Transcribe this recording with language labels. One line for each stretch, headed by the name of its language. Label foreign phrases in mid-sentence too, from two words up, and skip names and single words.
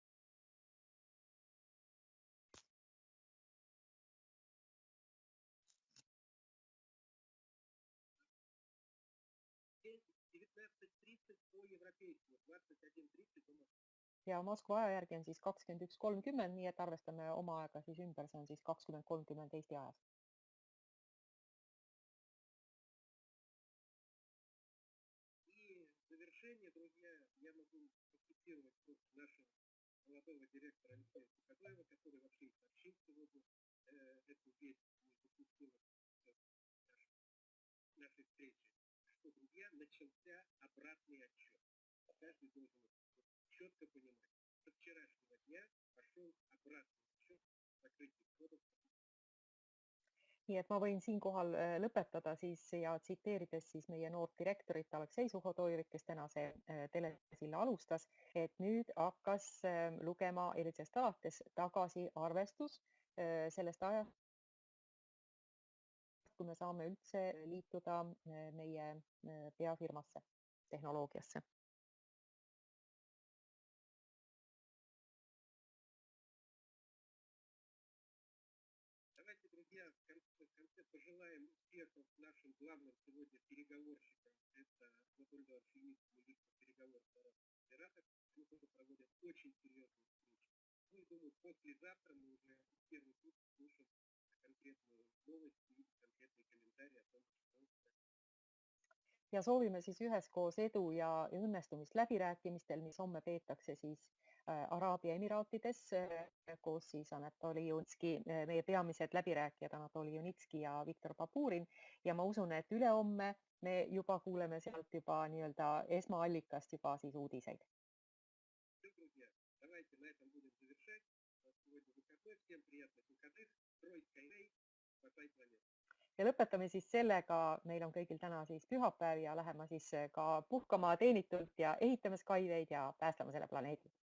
Estonian: Ja Moskva aja järgi on siis 21:30, nii et arvestame oma aega siis ümber, see on siis 20:30 Eesti ajas.
Russian: И в завершение, друзья, я могу процитировать нашего молодого директора Алексея Суходоева, который вообще и сообщил сегодня эту весть, не допустила нашей встречи, что, друзья, начался обратный отчет. Каждый должен четко понимать, со вчерашнего дня пошел обратный отчет закрытия входов.
Estonian: Nii et ma võin siinkohal lõpetada siis ja tsiteerides siis meie noort direktorit Aleksei Suhodoivit, kes tänase telesilla alustas, et nüüd hakkas lugema eilsest alates tagasi arvestus sellest ajast, kui me saame üldse liituda meie peafirmasse, tehnoloogiasse.
Russian: Давайте, друзья, в конце пожелаем успехов нашим главным сегодня переговорщикам. Это Анатолий Иванович Юницкий, министр переговоров с Арабским Эмиратом. Они тоже проводят очень серьезные встречи. Ну и думаю, послезавтра мы уже первый курс слушаем конкретную новость и конкретные комментарии о том, что...
Estonian: Ja soovime siis üheskoos edu ja õnnestumist läbirääkimistel, mis homme peetakse siis Araabia Emiraatides koos siis Anatoli Junitski, meie peamised läbirääkijad Anatoli Junitski ja Viktor Baburin ja ma usun, et ülehomme me juba kuuleme sealt juba nii-öelda esmaallikast juba siis uudiseid.
Russian: Давайте на этом будем завершать. Сегодня выходной. Всем приятных выходных. Строй Skyway. Спасай планету.
Estonian: Ja lõpetame siis sellega, meil on kõigil täna siis pühapäev ja läheme siis ka puhkama teenitult ja ehitame Skyway'd ja päästame selle planeedi.